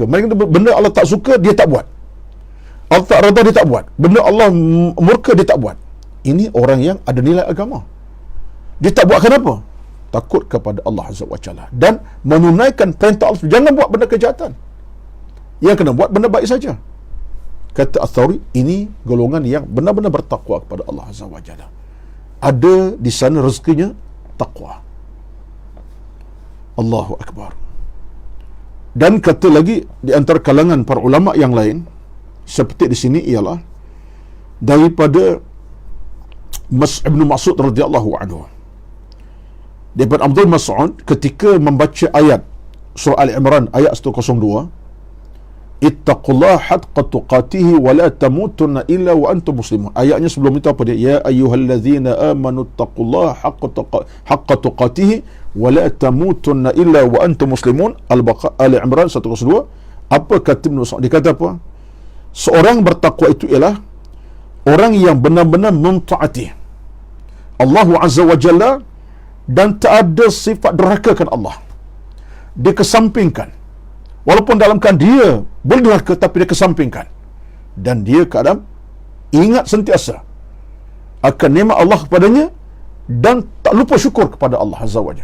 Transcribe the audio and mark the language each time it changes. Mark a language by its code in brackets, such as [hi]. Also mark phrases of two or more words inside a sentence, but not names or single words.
[ms] Mereka benda Allah tak suka, dia tak buat. Allah tak redha, dia tak buat. Benda Allah murka, dia tak buat. Ini orang yang ada nilai agama. Dia tak buat kenapa? Takut kepada Allah [ar] عز وجل [ms] dan menunaikan perintah Allah. Jangan buat benda kejahatan. Yang kena buat benda baik saja. Kata Al-Thawri, ini golongan yang benar-benar bertakwa kepada Allah [ar] عز وجل. [ms] Ada di sana rezekinya takwa. [ar] الله أكبر. [ms] Dan kata lagi di antara kalangan para ulama yang lain seperti di sini ialah daripada Ibn Mas'ud [ar] رضي الله عنه. [ms] Daripada Abdul Mas'ud ketika membaca ayat surah Al-Imran ayat 102, [ar] اتقوا الله حق تقاته ولا تموتن إلا وأنتم مسلمون. [ms] Ayatnya sebelum itu apa dia? [ar] يا أيها الذين آمنوا اتقوا الله حق تقاته ولا تموتن إلا وأنتم مسلمون. [ms] Al-Baqarah Al-Imran 102. Apa kata Ibn Mas'ud? Dia kata apa? Seorang bertakwa itu ialah orang yang benar-benar mentaati Allah [ar] عز وجل [ms] dan tak ada sifat derhakakan Allah. Dia kesampingkan. Walaupun dalam keadaan dia boleh derhaka, tapi dia kesampingkan. Dan dia keadaan ingat sentiasa akan nikmat Allah kepadanya dan tak lupa syukur kepada Allah [ar] عز وجل.